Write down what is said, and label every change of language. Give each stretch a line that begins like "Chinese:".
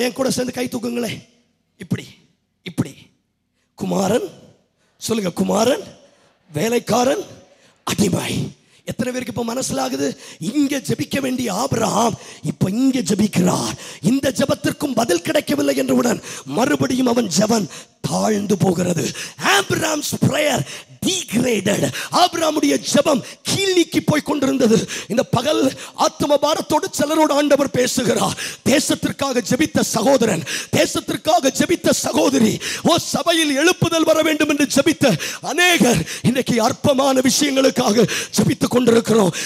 Tamil: என் கூட சேர்ந்து கை தூக்குங்களே. இப்படி இப்படி குமாரன் சொல்லுங்க, குமாரன், வேலைக்காரன், அடிமை. எத்தனை பேருக்கு இப்ப மனசிலாகுது? இங்க ஜெபிக்க வேண்டிய ஆபிரகாம் இப்ப இங்க ஜெபிக்கிறார். இந்த ஜெபத்திற்கும் பதில் கிடைக்கவில்லை என்றவுடன் மறுபடியும் அவன் ஜெபம் தாழ்ந்து போகிறது.
English: Abraham's prayer degraded.
Tamil: ஆபிரகாமுடைய ஜெபம் கீழ் நீக்கி போய் கொண்டிருந்தது. இந்த பகல் ஆத்ம பாரத்தோடு சிலரோடு ஆண்டவர் பேசுகிறார். தேசத்திற்காக ஜெபித்த சகோதரன், தேசத்திற்காக ஜெபித்த சகோதரி, ஓ சபையில் எழுப்புதல் வர வேண்டும் என்று ஜெபித்த அநேகர் இன்றைக்கு அற்பமான விஷயங்களுக்காக ஜெபித்துக் கொண்டிருக்கிறோம்.